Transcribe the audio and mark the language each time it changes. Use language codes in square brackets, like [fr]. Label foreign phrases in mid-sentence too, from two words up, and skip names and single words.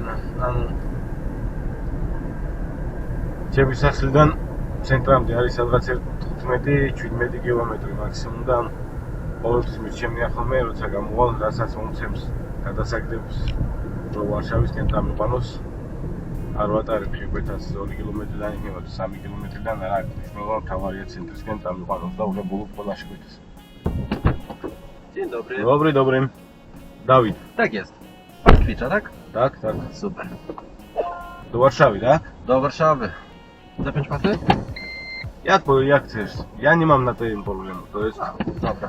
[ka] ანუ ჩემი სახლიდან ცენტრამდე არის სადღაც 15-17 კილომეტრი მაქსიმუმ და ყოველთვის მირჩემია ხოლმე, როცა გამოვალ, რასაც მომცემს გადასაგდებს, რომ ვარშავისკენ დამიყვანოს. არ ვატარებ შეკვეთას 2 კილომეტრიდან იქნება 3 კილომეტრიდან, არა აქვს მნიშვნელობა, მთავარია ცენტრისკენ დამიყვანოს და უღებულობ ყველა შეკვეთას. [pl] Dzień dobry. Dobry. Dawid. Tak jest. Pan ćwicza, tak? Tak. Super. Do Warszawy, tak? Do Warszawy. Zapiąć pasy? Jak chcesz? Ja nie mam na tym problemu, to jest Dobra.